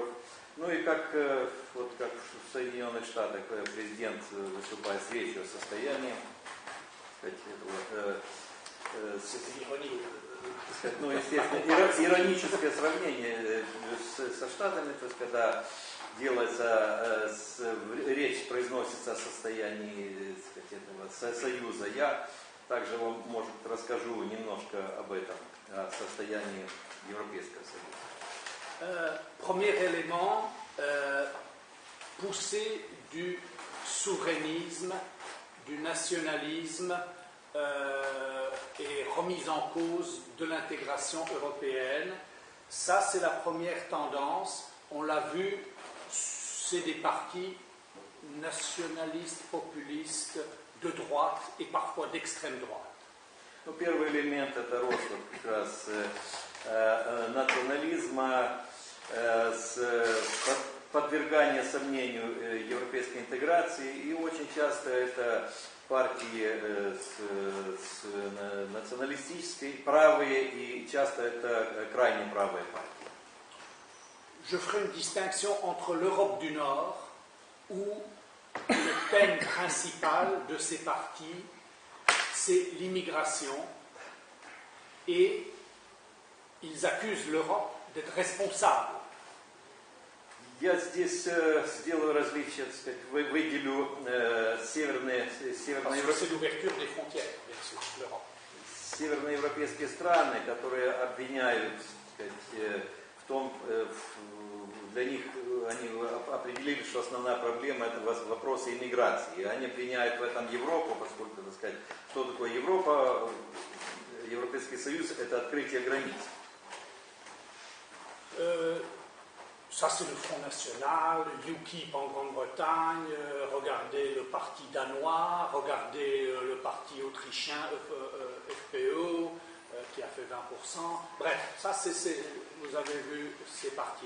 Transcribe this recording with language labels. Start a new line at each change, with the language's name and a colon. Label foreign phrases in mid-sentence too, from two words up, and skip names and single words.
Russian: Ну и как в Соединенных Штатах президент выступает с речью о состоянии, ну, естественно, ироническое сравнение со Штатами, то есть когда делается, речь произносится о состоянии, сказать, этого союза, я также вам, может, расскажу немножко об этом, о состоянии Европейского союза.
French: Premier élément, poussée du souverainisme, du nationalisme et remise en cause de l'intégration européenne. Ça, c'est la première tendance. On l'a vu, c'est des partis nationalistes, populistes, de droite et parfois d'extrême droite.
Russian: Ну, первый элемент – это рост как раз национализма, подвергание сомнению европейской интеграции, и очень часто это партии националистической, правые, и часто это крайне правые партии.
French: Je ferai une distinction entre l'Europe du Nord, où le thème principal de ces partis, c'est l'immigration, et ils accusent l'Europe d'être responsable.
Russian: Я здесь сделаю различие, так сказать, выделю северноевропейские страны, которые обвиняют, так сказать, в том, для них они определили, что основная проблема это вопросы иммиграции. Они обвиняют в этом Европу, поскольку, так сказать, что такое Европа, Европейский Союз, это открытие границ.
French: Ça, c'est le Front National, UKIP en Grande-Bretagne, regardez le parti danois, regardez le parti autrichien FPÖ, qui a fait 20%. Bref, ça, vous avez vu ces parties-là.